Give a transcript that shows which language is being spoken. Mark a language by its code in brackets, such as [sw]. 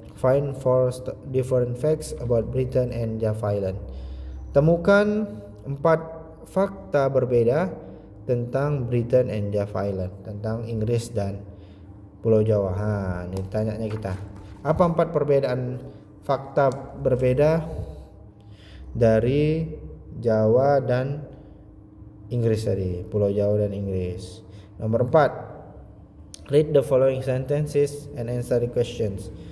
[en] Find 4 different facts about Britain and Java Island. [id] Temukan 4 fakta berbeda tentang Britain and Java Island, tentang Inggris dan Pulau Jawa. Ini tanyanya kita. Apa 4 perbedaan fakta berbeda dari Jawa dan Inggris tadi, Pulau Jawa dan Inggris? [en] Nomor 4, read the following sentences and answer the questions.